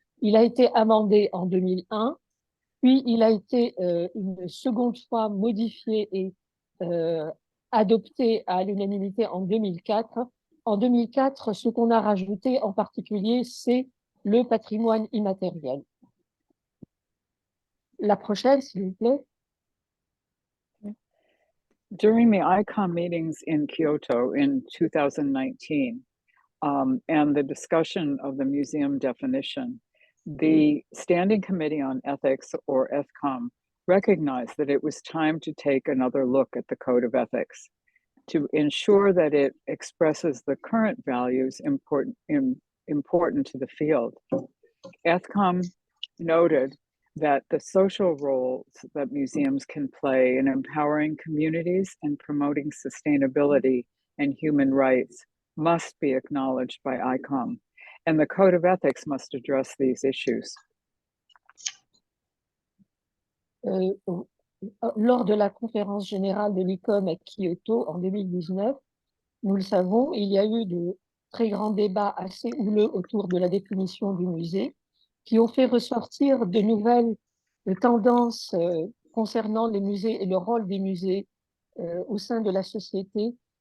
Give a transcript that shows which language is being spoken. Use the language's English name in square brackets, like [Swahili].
[French] Il a été amendé en 2001, puis il a été une seconde fois modifié et adopté à l'unanimité en 2004. En 2004, ce qu'on a rajouté en particulier, c'est le patrimoine immatériel. La prochaine, s'il vous plaît. [English] During the ICOM meetings in Kyoto in 2019 and the discussion of the museum definition, the Standing Committee on Ethics, or ETHCOM, recognized that it was time to take another look at the Code of Ethics to ensure that it expresses the current values important to the field. ETHCOM noted that the social roles that museums can play in empowering communities and promoting sustainability and human rights must be acknowledged by ICOM, and the Code of Ethics must address these issues. [French] Lors de la conférence générale de l'ICOM à Kyoto en 2019, nous le savons, il y a eu de très grands débats assez houleux autour de la définition du musée, qui ont fait ressortir de nouvelles tendances concernant les musées et le rôle des musées au sein de la société.